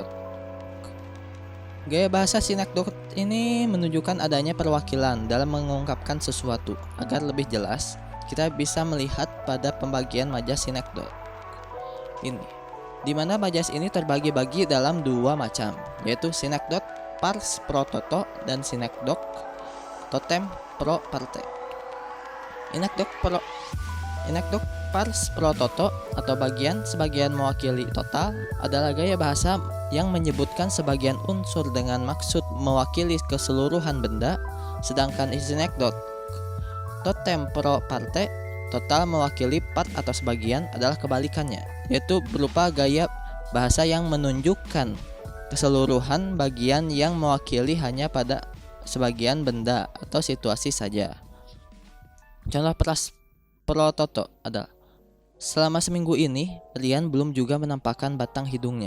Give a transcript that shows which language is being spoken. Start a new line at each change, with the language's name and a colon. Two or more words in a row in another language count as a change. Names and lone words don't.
Indonesian: Gaya bahasa sinekdot ini menunjukkan adanya perwakilan dalam mengungkapkan sesuatu. Agar lebih jelas, kita bisa melihat pada pembagian majas sinekdot ini, di mana majas ini terbagi-bagi dalam dua macam, yaitu sinekdot
Latin: pars pro toto
Indonesian: dan sinekdot
Latin: totem pro parte.
Indonesian: Inekdot
Latin: pars pro toto
Indonesian: atau sebagian mewakili total adalah gaya bahasa yang menyebutkan sebagian unsur dengan maksud mewakili keseluruhan benda, sedangkan sinekdot
Latin: totem pro parte
Indonesian: total mewakili part atau sebagian adalah kebalikannya, yaitu berupa gaya bahasa yang menunjukkan keseluruhan bagian yang mewakili hanya pada sebagian benda atau situasi saja. Contoh
Latin: pro toto
Indonesian: adalah, selama seminggu ini Rian belum juga menampakkan batang hidungnya.